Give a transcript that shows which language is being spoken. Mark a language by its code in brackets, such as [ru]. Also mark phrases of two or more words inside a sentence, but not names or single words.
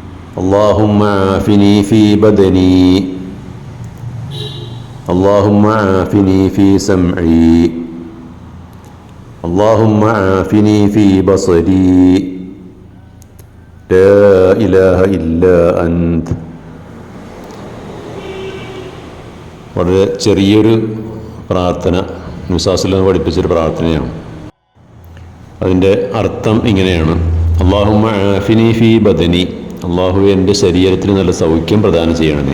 [ar] اللهم عافني في بدني اللهم عافني في سمعي اللهم عافني في بصري لا إله إلا أنت. [ml] വളരെ ചെറിയൊരു പ്രാർത്ഥന നബിസ്വല്ലല്ലാഹു പഠിപ്പിച്ചൊരു പ്രാർത്ഥനയാണ്. അതിൻ്റെ അർത്ഥം ഇങ്ങനെയാണ്: [ar] اللهم عافني في بدني, [ml] അള്ളാഹു എൻ്റെ ശരീരത്തിന് നല്ല സൗഖ്യം പ്രദാനം ചെയ്യണമേ.